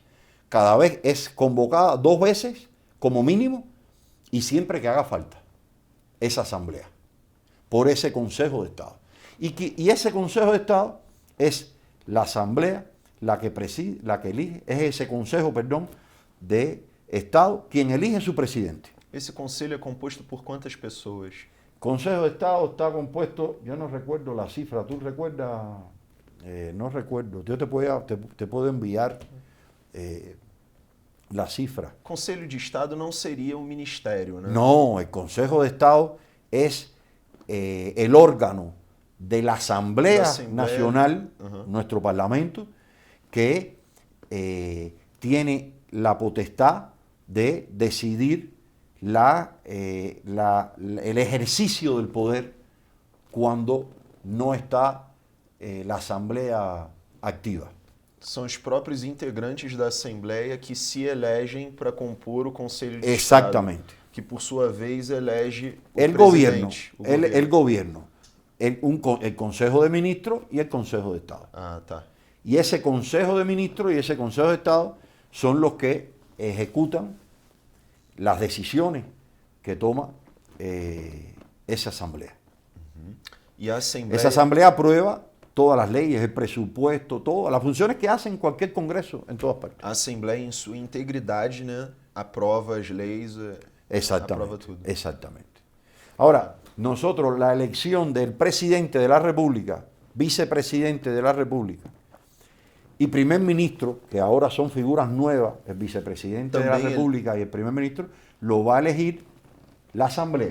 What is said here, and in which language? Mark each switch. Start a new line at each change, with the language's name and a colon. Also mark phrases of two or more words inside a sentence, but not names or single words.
Spanish: Cada vez es convocada 2 veces como mínimo y siempre que haga falta esa asamblea por ese Consejo de Estado. Y ese Consejo de Estado es la asamblea la que preside, la que elige, es ese Consejo, de Estado quien elige su presidente.
Portuguese: Esse conselho é composto por quantas pessoas?
Spanish: Consejo de Estado está compuesto, yo no recuerdo la cifra, ¿tú recuerdas? No recuerdo, yo te puedo enviar la cifra.
Portuguese: Conselho de Estado não seria um ministério, né?
Spanish: No, el Consejo de Estado es el órgano de la Asamblea Nacional, nuestro Parlamento, que tiene la potestad de decidir el ejercicio del poder cuando no está la Asamblea activa.
Portuguese: São os próprios integrantes da Assembleia que se elegem para compor o Conselho de
Spanish: Exactamente.
Portuguese: Estado, que por sua vez elege o
Spanish: El
Portuguese: presidente.
Spanish: gobierno, el Consejo de Ministros y el Consejo de Estado.
Portuguese: Ah, tá.
Spanish: Y ese Consejo de Ministros y ese Consejo de Estado son los que ejecutan las decisiones que toma esa asamblea.
Portuguese: E a Assembleia...
Spanish: Esa asamblea aprueba todas las leyes, el presupuesto, todas las funciones que hacen cualquier congreso en todas partes.
Portuguese: A Assembleia, em sua integridade, né, aprova as leis, aprova tudo.
Spanish: Exactamente. Ahora, nosotros la elección del presidente de la República, vicepresidente de la República y primer ministro, que ahora son figuras nuevas, el vicepresidente de la República y el primer ministro, lo va a elegir la Asamblea.